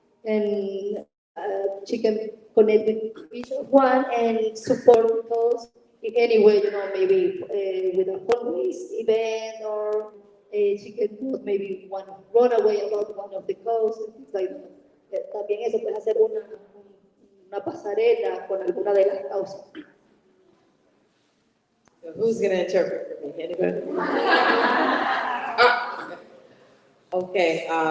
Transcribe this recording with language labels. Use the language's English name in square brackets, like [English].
[English] And she can connect with each one and support the cause in any way, maybe with a fundraise event, or she can do maybe one runaway about one of the causes, things like that. [Spanish] También eso puede hacer una pasarela con alguna de las causas. [English] So who's going to interpret for me? Anybody? Okay.